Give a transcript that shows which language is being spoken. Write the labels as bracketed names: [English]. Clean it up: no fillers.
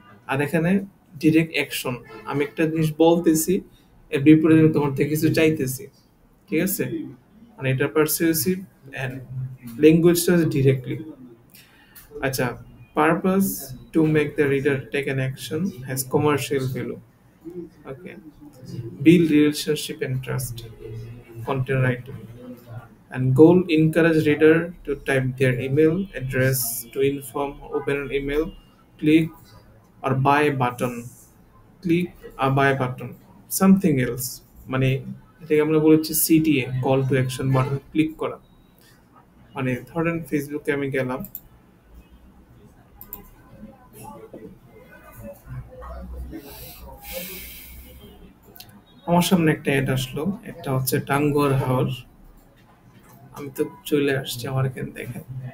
[Bangla] আর এখানে direct action, আমি একটা জিনিস বলতেছি, এর বিপরীতে আমি তোমার থেকে কিছু চাইতেছি, ঠিক আছে? মানে এটা পারসিউসিভ অ্যান্ড ল্যাঙ্গুয়েজটা হচ্ছে ডিরেক্টলি। [English] আচ্ছা, purpose to make the reader take an action has commercial value. Okay, build relationship and trust, content writing, and goal encourage reader to type their email address to inform, open an email, click or buy button, click or buy button, something else, [Bangla] মানে এটাকে আমরা বলেছি CTA, call to action button click করা। মানে ধরেন ফেসবুকে আমি গেলাম, আমার সামনে একটা অ্যাড আসলো, একটা হচ্ছে টাঙ্গুয়ার হাওর, আমি তো চলে আসছি, আমার এখানে দেখেন।